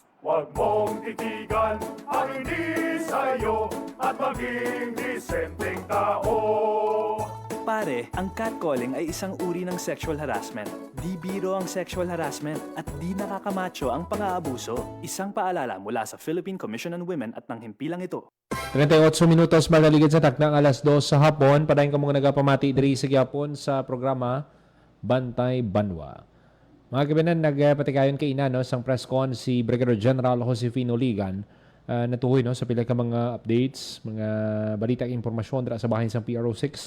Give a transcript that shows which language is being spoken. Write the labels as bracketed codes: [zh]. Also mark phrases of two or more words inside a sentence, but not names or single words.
[tl] Huwag mong titigan ang hindi sa'yo at maging disenteng tao. Pare, ang catcalling ay isang uri ng [en] sexual harassment. [tl] Di biro ang [en] sexual harassment [tl] at di nakakamacho ang pang-aabuso. Isang paalala mula sa Philippine Commission on Women at ng himpilang ito. [hil] 38 minutos magaligid sa taknang alas 2 sa hapon. Padayon ka mga nagapamati diri sa gyapon sa programa Bantay Banwa. Mga kabinan, nagpatikayon kay ina no, sang [en] press con [hil] si Brigadier General Josefino Ligan natuhoy no, sa pila ka mga updates, mga balita at impormasyon dira sa bahin sang PRO6.